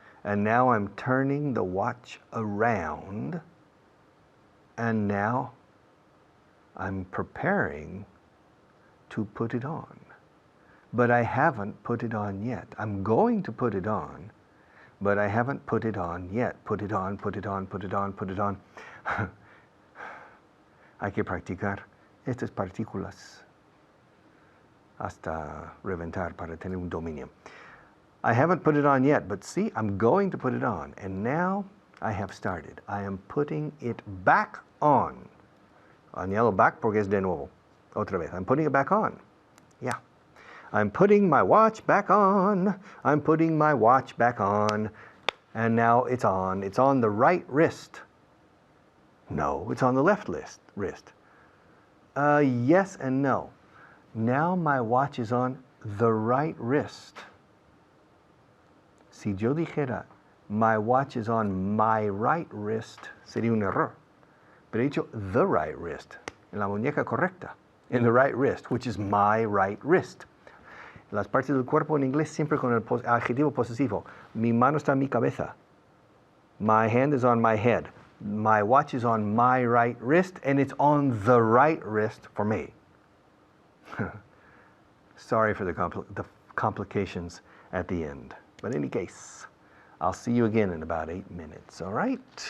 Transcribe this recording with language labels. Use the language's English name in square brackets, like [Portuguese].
[English] And now I'm turning the watch around, and now I'm preparing to put it on. But I haven't put it on yet. I'm going to put it on, but I haven't put it on yet. Put it on, put it on, put it on, put it on. [Spanish] Hay que practicar estas partículas hasta reventar para tener un dominio. [English] I haven't put it on yet, but see, I'm going to put it on. And now I have started. I am putting it back on. [Spanish] Añado back porque es de nuevo. Otra vez. [English] I'm putting it back on. Yeah. I'm putting my watch back on. I'm putting my watch back on. And now it's on. It's on the right wrist. No, it's on the left wrist. Yes and no. Now my watch is on the right wrist. [Spanish] Si yo dijera, [English] my watch is on my right wrist, [Spanish] sería un error. Pero he dicho [English] the right wrist, [Spanish] en la muñeca correcta, [English] in the right wrist, which is my right wrist. [Spanish] Las partes del cuerpo en inglés siempre con el adjetivo posesivo. Mi mano está en mi cabeza. [English] My hand is on my head. My watch is on my right wrist, and it's on the right wrist for me. Sorry for the complications at the end. But in any case, I'll see you again in about 8 minutes, all right?